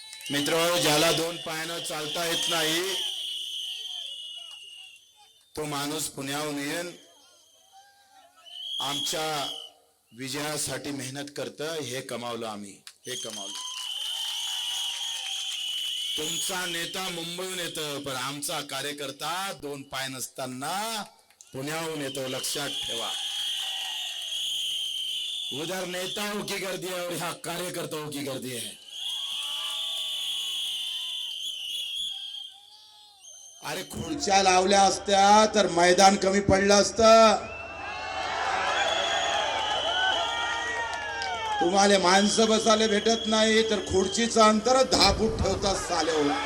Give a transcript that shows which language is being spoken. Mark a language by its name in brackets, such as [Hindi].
[Marathi] मित्र, ज्याला 2 पायानं चालता येत नाही तो माणूस पुण्याहून येऊन आमच्या विजयासाठी मेहनत करतं, हे कमावलं आम्ही, हे कमावलं। तुमचा नेता मुंबईहून येतो पण आमचा कार्यकर्ता 2 पाय नसताना पुण्याहून येतो, लक्षात ठेवा। [Hindi] उधर नेताओं की गर्दी है और यहाँ कार्यकर्ताओं की गर्दी है। [Marathi] अरे खुर्च्या लावल्या असत्या तर मैदान कमी पडलं असतं। तुम्हाला माणसं बसायला भेटत नाही तर खुर्चीचं अंतर 10 फूट ठेवता साले हो।